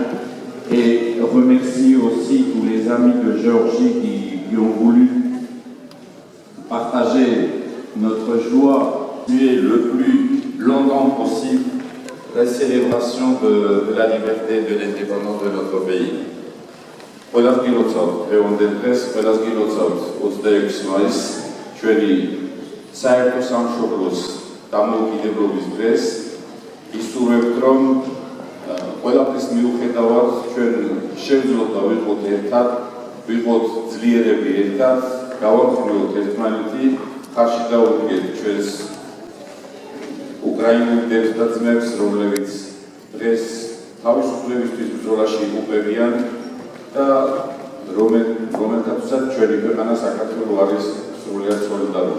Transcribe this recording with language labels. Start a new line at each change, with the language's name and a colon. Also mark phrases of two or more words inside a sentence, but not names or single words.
French: Et remercie aussi tous les amis de Géorgie qui ont voulu partager notre joie, le plus longtemps possible, la célébration de la liberté et de l'indépendance de notre pays.
Georgian: Ყველას გილოცავთ, დღევანდელ დღეს ყველას გილოცავთ 26 მაისს ჩვენი საერთო სამშობლოს დამოუკიდებლობის დღეს. ისურვებთ, რომ ყველაფრის მიუხედავად ჩვენ შევძლოთ და ვიყოთ ერთად, ვიყოთ ძლიერები ერთად, გავამხილოთ ერთმანეთი, ხარში დავუდგეთ ჩვენს უკრაინულ დებს და ძმებს, რომლებიც დღეს თავისუფლებისთვის ბრძოლაში იღუპებიან და რომელთაცაც ჩვენი ქვეყანა საქართველო არის სრულიად სოლიდარული.